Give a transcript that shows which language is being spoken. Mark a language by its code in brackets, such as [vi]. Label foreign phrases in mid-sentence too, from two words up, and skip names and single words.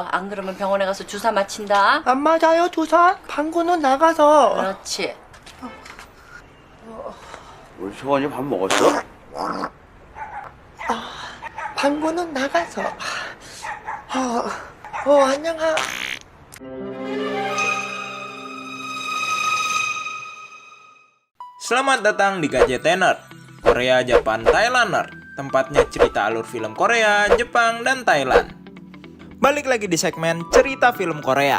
[ko] 안 그러면 병원에 가서 주사 맞힌다. 안 맞아요, 주사? 방구는 나가서. 그렇지. 우리 초원이 밥 먹었어? 방구는 나가서. 안녕하. [id] Selamat datang di Gadgetener, Korea, Japan, Thailander. Tempatnya cerita alur film Korea, Jepang, dan Thailand. Balik lagi di segmen cerita film Korea.